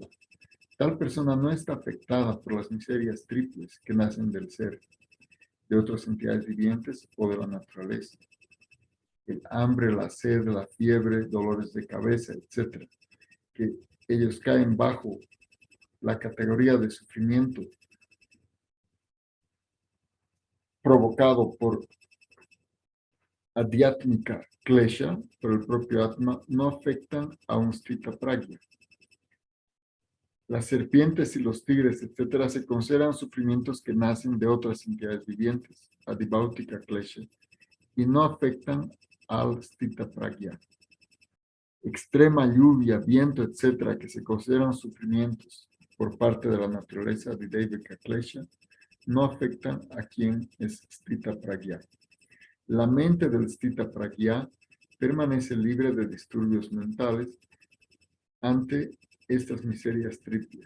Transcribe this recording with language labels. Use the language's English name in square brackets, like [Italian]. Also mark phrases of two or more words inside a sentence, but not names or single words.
[Spanish] Tal persona no está afectada por las miserias triples que nacen del ser, de otras entidades vivientes o de la naturaleza. El hambre, la sed, la fiebre, dolores de cabeza, etc., que ellos caen bajo la categoría de sufrimiento provocado por [Sanskrit] adhyatmika klesha, [Spanish] por el propio Atma, no afectan a un [Sanskrit] Stita Pragya. [Spanish] Las serpientes y los tigres, etcétera, se consideran sufrimientos que nacen de otras entidades vivientes, [Sanskrit] adibhautika klesha, [Spanish] y no afectan al [Sanskrit] Stita Pragya. [Spanish] extrema lluvia, viento, etcétera, que se consideran sufrimientos por parte de la naturaleza de [Sanskrit] David Kaklesha, [Spanish] no afectan a quien es [Sanskrit] Sthita Pragya. [Spanish] La mente del [Sanskrit] Sthita Pragya [Spanish] permanece libre de disturbios mentales ante estas miserias triples.